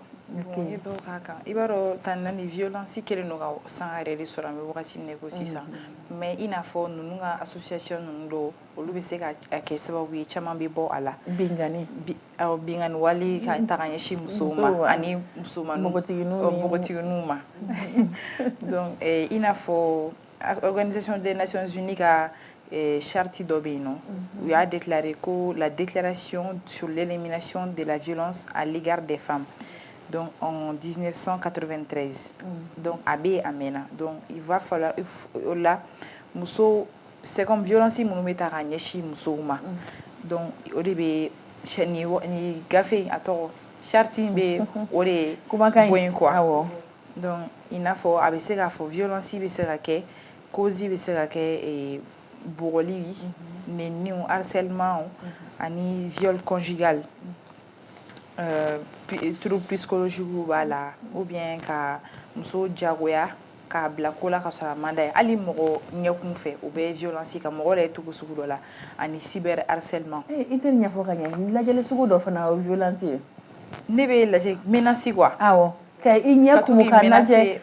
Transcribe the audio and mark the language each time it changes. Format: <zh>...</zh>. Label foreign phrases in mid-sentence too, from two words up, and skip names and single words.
<bm>Bon n ye dɔw k'a kan i b'a dɔn tan na ni violence kɛlen don ka sanga yɛrɛ de sɔrɔ an bɛ wagati min na i ko sisan mais i n'a fɔ ninnu ka association ninnu dɔw olu bɛ se ka kɛ sababu ye caman bɛ bɔ a la. Bingani. Awɔ bingani wale ka ta ka ɲɛsin musow ma ani npogotigininw ma. Donc i n'a fɔ Organisation des Nations Unies ka charte dɔ bɛ yen nɔ u y'a déclaré ko</bm> <fr>la déclaration sur l'élimination de la violence à l'égard des femmes</fr> <bm>donc en 1993 donc a bɛ yen a mɛnna donc</bm> <fr>il va falloir</fr> <bm>o la muso</bm> <fr>c'est comme violence</fr> <bm>minnu bɛ ta ka ɲɛsin musow ma donc o de bɛ ni gafe a tɔgɔ charte in bɛ o de ye bɔ yen quoi donc i n'a fɔ a bɛ se k'a fɔ violence bɛ se ka kɛ cause bɛ se ka kɛ bugɔli nɛniw harcèlement ani</bm> <fr>viol conjugal trouble psychologique</fr> <bm>b'a la ou bien ka muso jagoya k'a bila ko la ka sɔrɔ a man d'a ye hali mɔgɔ ɲɛkun fɛ o bɛ violence ka mɔgɔ yɛrɛ cogo sugu dɔ la ani</bm> <fr>cyber harcèlement.</fr> <bm>I tɛ nin ɲɛfɔ ka ɲɛ lajɛli sugu dɔ fana o ye violence ye. Ne bɛ lajɛ menace quoi. Awɔ. Ka i ɲɛ kumu ka lajɛ.</bm>